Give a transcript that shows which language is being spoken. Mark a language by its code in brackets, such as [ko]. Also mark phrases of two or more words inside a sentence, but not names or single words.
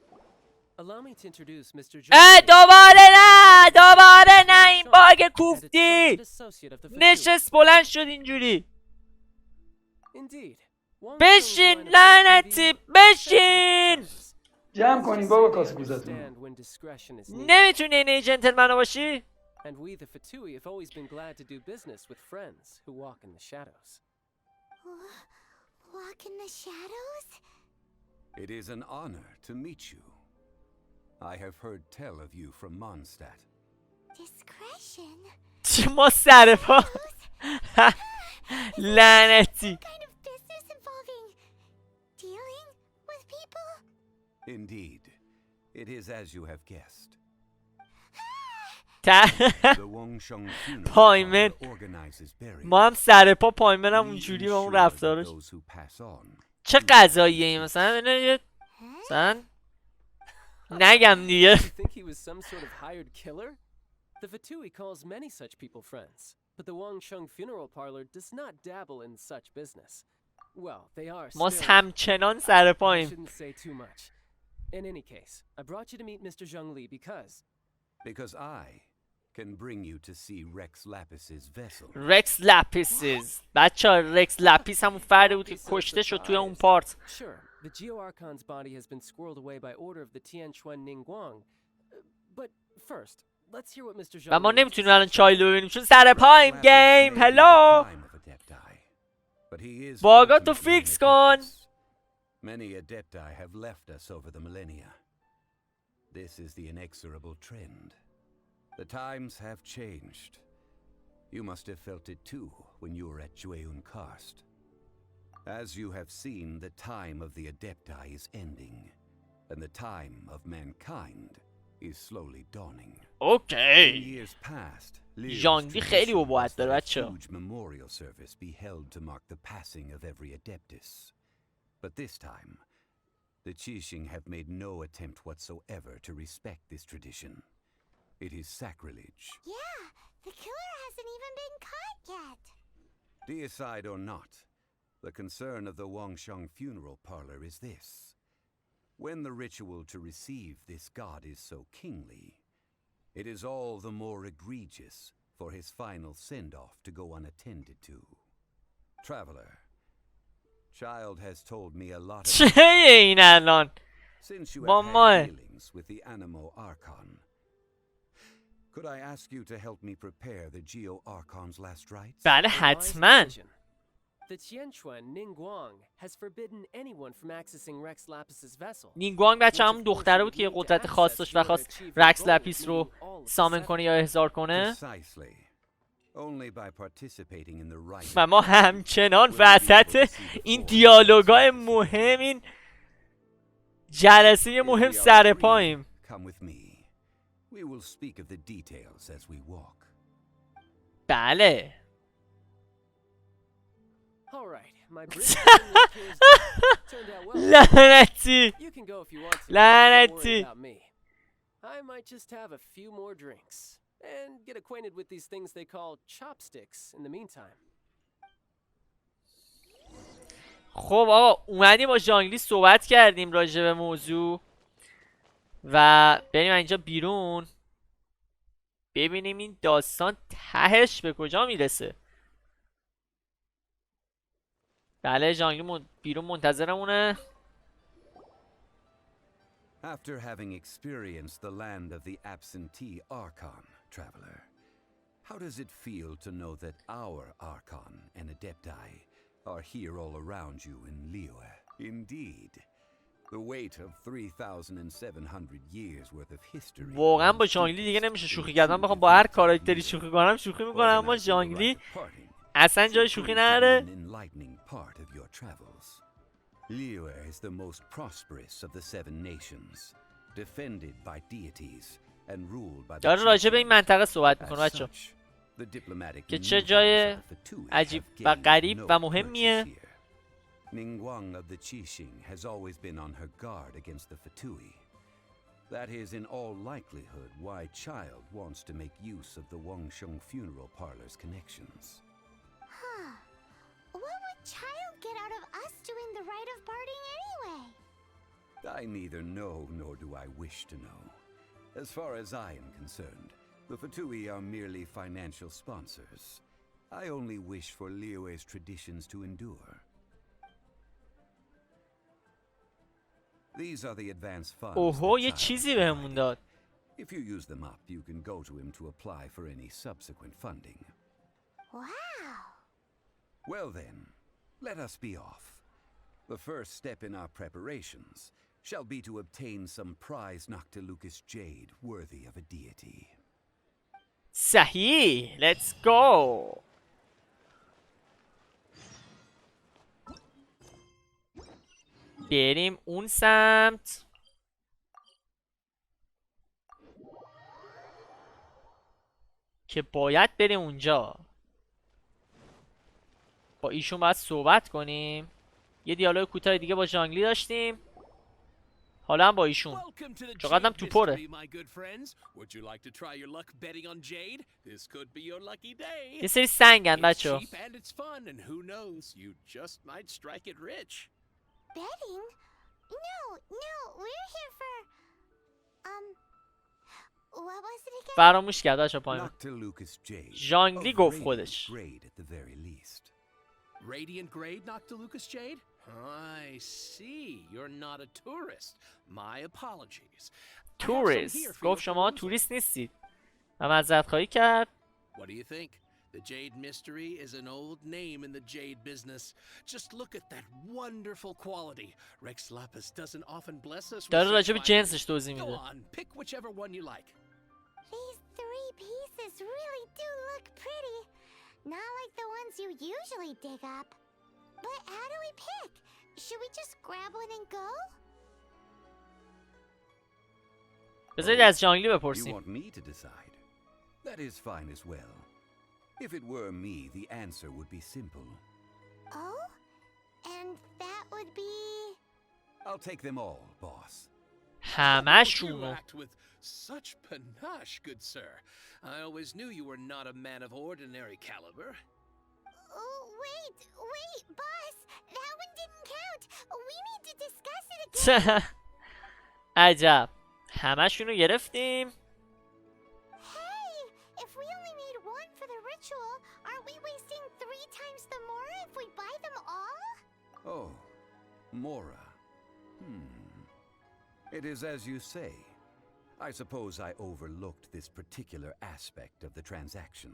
[fa] دوباره نه این باگ کوفتی نشست بلند شد اینجوری. بشین لعنتی بشین. جمع کنین بابا کاسه کوزتون. نمیتونی این جنتلمنو باشی؟ [en] And we the Fatui have always been glad to do business with friends who walk in the shadows. Walk in the shadows? It is an honor to meet you. I have heard tell of you from Mondstadt. Discretion? [fa] ما سر پا لعنتی. [en] Kind of business involving dealing with people? Indeed, it is as you have guessed. [fa] پایمن ما هم سر پا پایمن هم اونجوری با اون رفتارش. چه غذاییه این مثلا نگم دیگه. [en] The Fatui calls many such people friends, but the Wangsheng funeral parlor does not dabble in such business. Well, they are [fa] ما [en] still... [fa] همچنان سر پاییم. [en] shouldn't say too much. In any case, I brought you to meet Mr. Zhongli because I can bring you to see Rex Lapis's vessel. [fa] رکس لپیسز. بچه‌ها رکس لپیس همون فردی بود که کشته شد توی اون پارت. [en] Sure, the Geo Archon's body has been squirreled away by order of the Tianquan Ningguang. But first, let's hear what Mr. Zhongli... [fa] و ما نمیتونیم الان چایلو ببینیم چون سر پاییم. گیم هلو باگاتو فیکس کن. [en] Many adepti have left us over the millennia. This is the inexorable trend. The times have changed. You must have felt it too when you were at Jueyun Karst. As you have seen, the time of the adepti is ending, and the time of mankind is slowly dawning. Okay. In years past, [fa] ژانگلی خیلی وباحت داره بچه‌ها. [en] huge memorial service be held to mark the passing of every adeptus. But this time, the Qixing have made no attempt whatsoever to respect this tradition. It is sacrilege. Yeah, the killer hasn't even been caught yet. Deicide or not, the concern of the Wangsheng funeral parlor is this. When the ritual to receive this god is so kingly, it is all the more egregious for his final send-off to go unattended to. Traveler, Child has told me a lot of [fa] چه این الان [en] since you [fa] با [en] have [fa] ما [en] had dealings with the ARIANEO Archon. Could I ask you to help me prepare the Geo Archon's last rites? [fa] بله حتما. [en] The Tianquan Ningguang has forbidden anyone from accessing Rex Lapis's vessel. [fa] نینگوانگ بچه همون دختره بود که یه قدرت خاص داشت و خواست رکس لپیس رو سامن کنه یا احضار کنه. [en] Precisely. Only by participating in the rite. [fa] و ما همچنان وسط این دیالوگای مهم، این جلسه مهم سر پاییم. [en] Come with me. We will speak of the details as we walk. [fa] بله. [en] All right, my brief turned out well. [fa] لعنتی. [en] You can go if you want to. [fa] لعنتی. [en] Don't worry about me. I might just have a few more drinks. and get acquainted with these things they call chopsticks in the meantime. [fa] خب آقا اومدیم با ژانگلی صحبت کردیم راجع به موضوع و بریم اینجا بیرون ببینیم این داستان تهش به کجا میرسه. بله ژانگلی بیرون منتظرمونه. [en] After having experienced the land of the absentee Archon, traveler, how does it feel to know that our Archon and Adepti are here all around you in Liyue? Indeed, the weight of 3,700 years worth of history. [fa] واقعا با ژانگلی دیگه نمیشه شوخی کرد. من بخوام با هر کاراکتری شوخی کنم شوخی میکنم، اما ژانگلی اصلا جای شوخی نداره. [en] Liyue is the most prosperous of the 7 nations, defended by deities and ruled by the [fa] داره راجع به این منطقه صحبت میکنه بچه که چه جای عجیب و غریب و مهمیه. [en] Ningguang of the Qixing has always been on her guard against the Fatui. That is in all likelihood why Child wants to make use of the Wangsheng funeral parlor's connections. Huh. What would Child get out of us doing the rite of parting anyway? I neither know nor do I wish to know. As far as I am concerned, the Fatui are merely financial sponsors. I only wish for Liyue's traditions to endure. These are the advance funds. [fa] اوهو یه چیزی بهمون داد. [en] If you use them up, you can go to him to apply for any subsequent funding. Wow. Well then, let us be off. The first step in our preparations shall be to obtain some prize Noctilucus jade worthy of a deity. صحیح. Let's go. [fa] بریم اون سمت. که باید بریم اونجا. با ایشون باید صحبت کنیم. یه دیالوگ کوتاه دیگه با ژانگلی داشتیم. حالا هم با ایشون. چقدر هم تو پره. یه سری سنگن بچه ها. [en] Betting? No, we're here for... what was it again? [fa] فراموش کرد بچه ها پایین. [en] Noctilucus jade. [fa] ژانگلی گفت خودش. [en] Grade at the very least. Radiant grade, Noctilucus Jade? I see. You're not a tourist. My apologies. [fa] توریست. گفت شما توریست نیستید. و معذرت خواهی کرد. [en] What do you think? The Jade Mystery is an old name in the Jade business. Just look at that wonderful quality. Rex Lapis doesn't often bless us with [fa] داره [en] such [fa] راجع به [en] fine- [fa] جنسش توضیح [en] Go [fa] میده. [en] on, pick whichever one you like. These 3 pieces really do look pretty. Not like the ones you usually dig up. But how do we pick? Should we just grab one and go? [fa] بذارید از ژانگلی [en] You [fa] بپرسیم. [en] want me to decide? That is fine as well. If it were me, the answer would be simple. Oh? And that would be... I'll take them all, boss. You [fa] همشونو. [en] act with such panache, good sir. I always knew you were not a man of ordinary caliber. Oh, wait, boss! That one didn't count! We need to discuss it again! [fa] عجب. همشونو گرفتیم. [en] Hey! If we only need one for the ritual, aren't we wasting 3 times the Mora if we buy them all? Oh, Mora. It is as you say. I suppose I overlooked this particular aspect of the transaction.